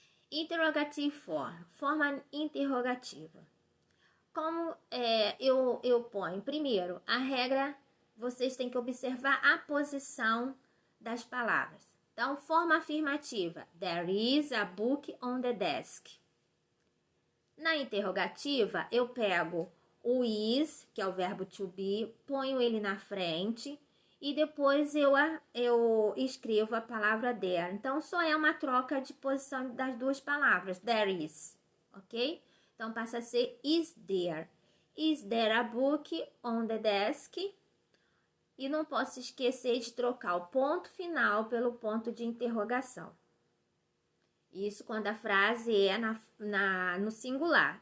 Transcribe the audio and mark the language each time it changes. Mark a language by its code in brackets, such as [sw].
[en] Interrogative form, [pt] forma interrogativa. Como eu ponho? Primeiro, a regra, vocês têm que observar a posição das palavras. Então, forma afirmativa. [en] There is a book on the desk. [pt] Na interrogativa, eu pego o is, que é o verbo to be, ponho ele na frente e depois eu escrevo a palavra there. Então, só é uma troca de posição das duas palavras. [en] There is, [pt] ok? Então, passa a ser [en] is there. Is there a book on the desk? [pt] E não posso esquecer de trocar o ponto final pelo ponto de interrogação. Isso quando a frase é no singular.